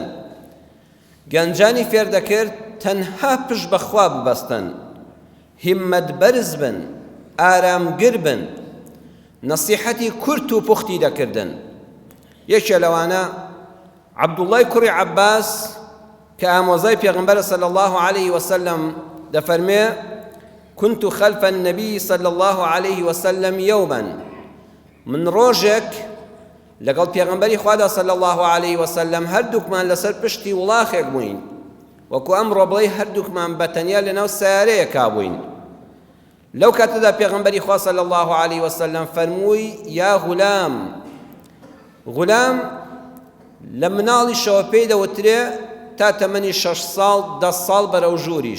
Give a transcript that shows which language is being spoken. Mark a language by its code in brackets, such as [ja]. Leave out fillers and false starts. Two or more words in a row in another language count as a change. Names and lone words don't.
[ckb] گەنجانی فێر دەکرد تەنها پشت بەخوا ببەستن، هیممەت بەرز بن، ئارامگر بن، نەسیحەتی کورت و پوختی دەکردن. یەکێ لەوانە عەبدوڵڵای کوڕی عەباس کە ئامۆزای پێغەمبەرە [ar] صلی الله عليه وسلم [ckb] دەفەرمێ [ar] كنت خلف النبي صلى الله عليه وسلم يوما، [ckb] من ڕۆژێک لەگەڵ پێغەمبەری خوادا [ar] صلی الله عليه وسلم [ckb] هەردووکمان لەسەر پشتی وڵاخێک بووین، وەکو ئەمڕۆ بڵێ هەردووکمان بەتەنیا لەناو سیارەیەکا بووین. لەو کاتەدا پێغەمبەری خوا [ar] صلی الله عليه وسلم [ckb] فەرمووی [ar] یا غولام، [ckb] غولام لە مناڵیشەوە پێی دەوترێ تا تەمەنی 6 ساڵ 10 ساڵ بەرەو ژووریش.